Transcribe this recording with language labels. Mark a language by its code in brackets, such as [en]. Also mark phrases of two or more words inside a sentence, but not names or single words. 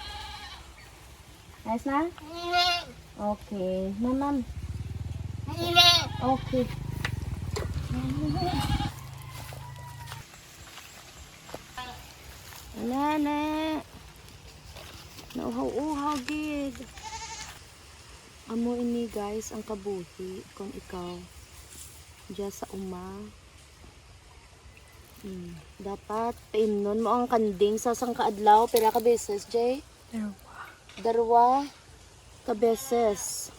[hil] Ayos na? Okay. Ma'am. Okay. Wala na. Nauhaw-uhaw gid. Amo ini guys ang kabuhi kung ikaw diya sa uma. Dapat paimnon mo ang kanding sa sangkaadlaw pila ka beses, Jay? Darwa ka beses.